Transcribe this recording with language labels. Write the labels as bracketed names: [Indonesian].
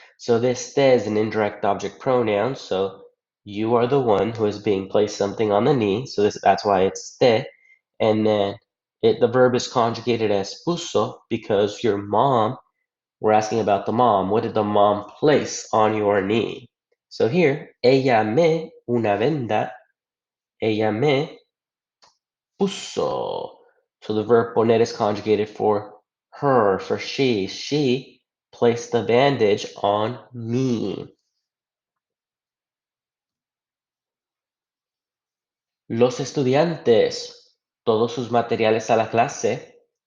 [English] So this te is an indirect object pronoun, so you are the one who is being placed something on the knee, so that's why it's te, and then the verb is conjugated as puso because your mom, we're asking about the mom. What did the mom place on your knee? So here, [Spanish] ella me una venda, ella me puso. [English] So the verb poner is conjugated for her, for she. She placed the bandage on me. [Spanish] Los estudiantes, todos sus materiales a la clase.